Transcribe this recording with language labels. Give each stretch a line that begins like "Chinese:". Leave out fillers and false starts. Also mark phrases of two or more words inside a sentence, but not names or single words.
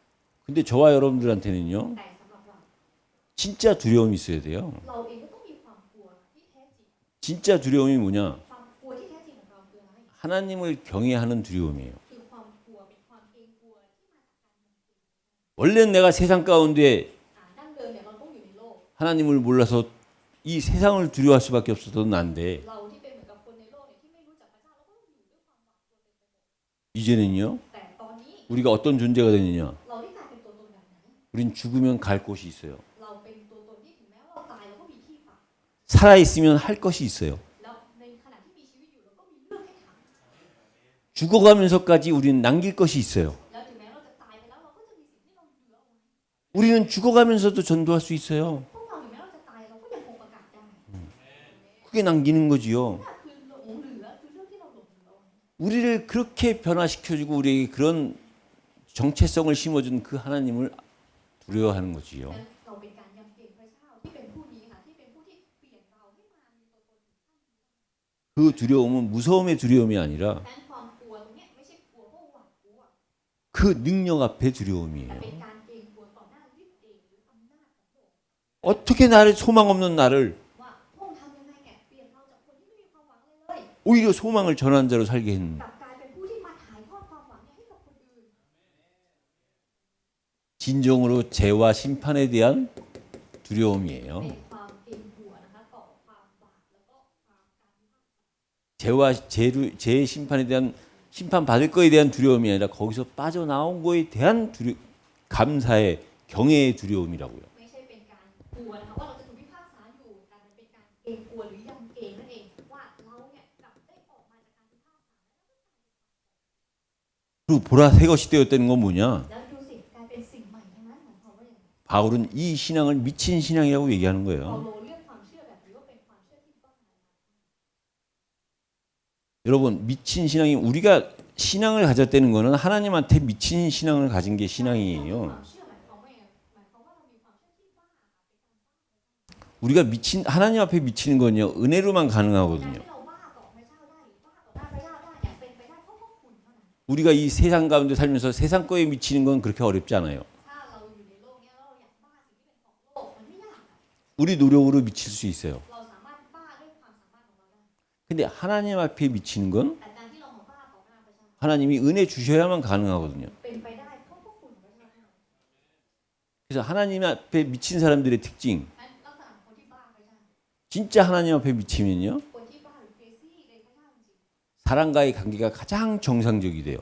Korean: 근데 저와 여러분들한테는요,
Thai: แต่สำหรับเรา
Korean: 진짜 두려움이 있어야 돼요.
Thai: เราเองก็ต้องมีความกลัวที่แท้จริง
Korean: 진짜 두려움이 뭐냐?
Thai: ความกลัวที่แท้จริงของเราคืออะไร
Korean: 하나님을 경외하는 두려움이에요.
Thai: คือความกลัวเป็นความเกรงกลัวที่มาจากการยำเกรง
Korean: 원래는 내가 세상 가운데
Thai: ดั้งเดิมเนี่ยเราต้องอยู่ในโลก
Korean: 하나님을 몰라서 이 세상을 두려워할 수밖에 없었던 난데
Thai: เราที่เป็นเหมือนกับคนในโลกเนี่ยที่ไม่รู้จักพระเจ้าแล้วก็ต้องอยู่ด้วยความหวาดกลัวเต็มไปหมด
Korean: 이제는요,
Thai: แต่ตอนนี้
Korean: 우리가 어떤 존재가 되느냐?
Thai: เราได้กลายเป็นตัวตนแบบไหน
Korean: 우린 죽으면 갈 곳이 있어요.
Thai: เราเป็นตัวตนที่ถึงแม้ว่าเราตายเราก็มีที่พัก
Korean: 살아있으면 할 것이 있어요.
Thai: แล้วในขณะที่มีชีวิตอยู่เราก็มีเรื่องให้ทำ
Korean: 죽어가면서까지 우리는 남길 것이 있어요.
Thai: แล้วถึงแม้เราจะตายไปแล้วเราก็จะมีสิ่งที่เราเหลือเอาไว้
Korean: 우리는 죽어가면서도 전도할 수 있어요.
Thai: พวกเราถึงแม้เราจะตายเราก็ยังคงประกาศได้
Korean: 그게 남기는 거지요.
Thai: นั่นคือหลงเหลือคือเรื่องที่เราหลงเหลือเอาไว้
Korean: 우리를 그렇게 변화시켜주고 우리에게 그런 정체성을 심어준 그 하나님을 두려워하는 거지요.
Thai: นั้นเราเป็นการยำเกรงพระเจ้าที่เป็นผู้นี้ค่ะที่เป็นผู้ที่เปลี่ยนเราให้มามีตัวตนถึงขั้นนี้
Korean: 그 두려움은 무서움의 두려움이 아니라
Thai: ดังนั้นความกลัวตรงเนี้ยไม่ใช่กลัวเพราะหวาดกลัว
Korean: 그 능력 앞에
Thai: แต่
Korean: 두려움이에요.
Thai: เป็นการเกรงกลัวต่อหน้าฤทธิ์เดชหรืออำนาจของพระองค์
Korean: 어떻게 나를 소망 없는 나를
Thai: ว่าพระองค์ทำยังไงเนี่ยเปลี่ยนเราจากคนที่ไม่มีความหวังเลย
Korean: 오히려 소망을 전하는 자로 살게 했는
Thai: กลับกลายเป็นผู้ที่มาถ่ายทอดความหวังเนี่ยให้กับคนอื่น
Korean: 진정으로 죄와 심판에 대한
Thai: เป็
Korean: 두려움이에요.
Thai: นความเกรงกลัวนะคะต่อความบาปแล้วก็ความการพิพากษา
Korean: 죄와 죄의 심판에 대한 심판 받을 거에 대한 두려움이 아니라 거기서 빠져나온 거에 대한 감사의 경외의 두려움이라고요.
Thai: ไม่ใช่เป็นการกลัวนะคะว่าเราจะถูกพิพากษาอยู่แต่มันเป็นการเกรงกลัวหรือยำเกรงนั่นเองว่าเราเนี่ยกลับได้ออกมาจากการพิพากษา
Korean: 그리고 보라 새 것이 되었다는 건 뭐냐?
Thai: แล้วดูสิกลายเป็นสิ่งใหม่ทั้งนั้นของเขาว่าอย่างไร
Korean: 바울은 이 신앙을 미친 신앙이라고 얘기하는
Thai: เปา
Korean: 거예요.
Thai: โลเลือกความเชื่อแบบนี้ว่าเป็นความเชื่อที่บ้า
Korean: 여러분 미친 신앙이 우리가 신앙을 가졌다는 거는 하나님한테 미친 신앙을 가진 게 신앙이에요.
Thai: ความเชื่อหมายความว่าเรามีความเชื่อที่บ้าเป็นการบ้า
Korean: 우리가 미친 하나님 앞에 미치는 건요 은혜로만
Thai: การ
Korean: 가능하거든요.
Thai: ที่เราบ้าต่อพระเจ้าได้หรือบ้าต่อหน้าพระเจ้าได้เนี่ยเป็นไปได้เพราะพระคุณเท่านั้น
Korean: 우리가 이 세상 가운데 살면서 세상 거에 미치는 건 그렇게 어렵지 않아요.
Thai: ถ้าเราอยู่ในโลกเนี้ยแล้วเราอยากบ้าสิ่งที่เป็นของโลกมันไม่ยาก
Korean: 우리 노력으로 미칠 수 있어요.
Thai: เราสามารถบ้าด้วยความสามารถของเราได้
Korean: 근데 하나님 앞에 미치는 건
Thai: แต่การที่เรามาบ้าต่อหน้าพระเจ้า
Korean: 하나님이 은혜 주셔야만 가능하거든요.
Thai: เป็นไปได้เพราะพระคุณของพระเจ้าเท่านั้น
Korean: 그래서 하나님 앞에 미친 사람들의 특징,
Thai: นั้นลักษณะของคนที่บ้าพระเจ้า
Korean: 진짜 하나님 앞에 미치면요
Thai: คนที่บ้าหรือเกซี่ในพระเจ้าจริง
Korean: 사람과의 관계가 가장 정상적이 돼요.